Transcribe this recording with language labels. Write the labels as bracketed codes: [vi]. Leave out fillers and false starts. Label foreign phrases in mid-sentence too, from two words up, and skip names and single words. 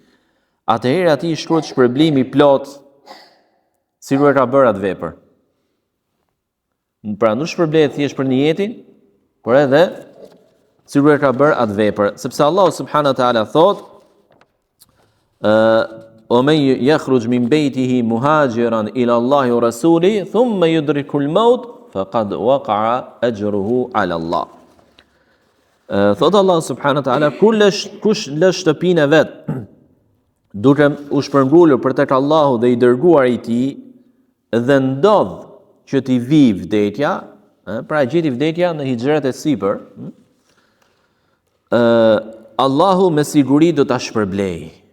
[sq] Atëherë atij shkruhet shpërblimi plot si e ka bërë atë vepër. Pra nuk shpërblehet thjesht për niyetin, por edhe si e ka bërë atë vepër, sepse [ar] الله سبحانه وتعالى [sq] thotë: "O [ar] من يخرج من بيته مهاجرا إلى الله ورسوله ثم يدركه الموت فقد وقع أجره على الله." [sq] Thotë [ar] الله سبحانه وتعالى, [sq] kush lë shtëpinë e vet duke u shpërngulur për tek Allahu dhe i dërguari i tij dhe ndodh që t'i vi vdekja, pra gjeti vdekja në hijret e sipër, Allahu me siguri do ta shpërblej.